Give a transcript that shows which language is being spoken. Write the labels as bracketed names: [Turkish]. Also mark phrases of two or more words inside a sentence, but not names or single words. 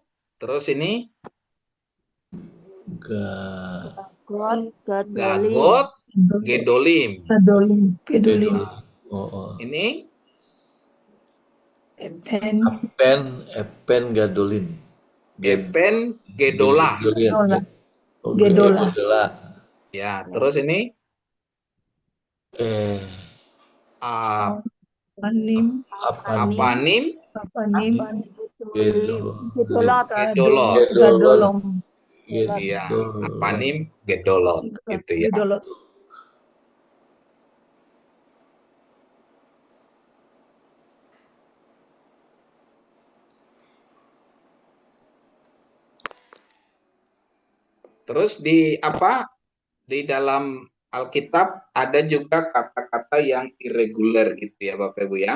[Indonesian] Terus ini [Hebrew] גגות, גדולים. [Indonesian] Ini [Hebrew] אבן גדולין. אבן גדולה. [Indonesian] Gedola. Ya, terus ini Apanim. gedolot. Ya, [Hebrew] אבנים גדולות [Indonesian] gitu ya. Terus di dalam Alkitab ada juga kata-kata yang irregular gitu ya Bapak Ibu ya.